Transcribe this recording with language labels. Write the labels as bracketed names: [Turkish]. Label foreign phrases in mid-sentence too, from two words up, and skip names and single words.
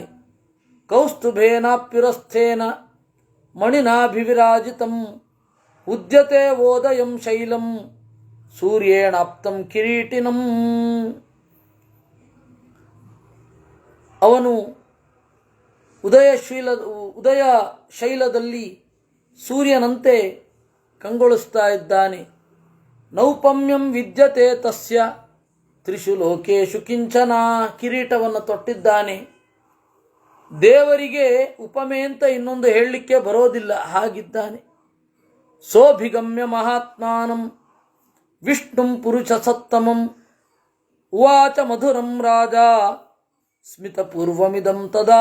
[Sanskrit] ಕೌಸ್ತುಭೇನಾಪ್ಯುರಸ್ಥೇನ ಮಣಿನಾಭಿವಿರಾಜಿತಂ ಉದ್ಯತೆ ಓದಯಂ ಶೈಲಂ ಸೂರ್ಯೇಣಾಪ್ತಂ ಕಿರೀಟಿನಂ. [Kannada] ಅವನು ಉದಯ ಶೈಲದಲ್ಲಿ ಸೂರ್ಯನಂತೆ ಕಂಗೊಳಿಸ್ತಾ ಇದ್ದಾನೆ. [Sanskrit] ನೌಪಮ್ಯಂ ವಿದ್ಯತೆ ತಸ್ಯ ತ್ರಿಷು ಲೋಕೇಶು ಕಿಂಚನ. [Kannada] ಕಿರೀಟವನ್ನು ತೊಟ್ಟಿದ್ದಾನೆ. ದೇವರಿಗೆ ಉಪಮೆ ಅಂತ ಇನ್ನೊಂದು ಹೇಳಲಿಕ್ಕೆ ಬರೋದಿಲ್ಲ, ಹಾಗಿದ್ದಾನೆ. [Sanskrit] ಸೋಭಿಗಮ್ಯ ಮಹಾತ್ಮಾನಂ ವಿಷ್ಣುಂ ಪುರುಷ ಸತ್ತಮಂ ಉವಾಚ ಮಧುರಂ ರಾಜ ಸ್ಮಿತ ಪೂರ್ವಮಿದಂ ತದಾ.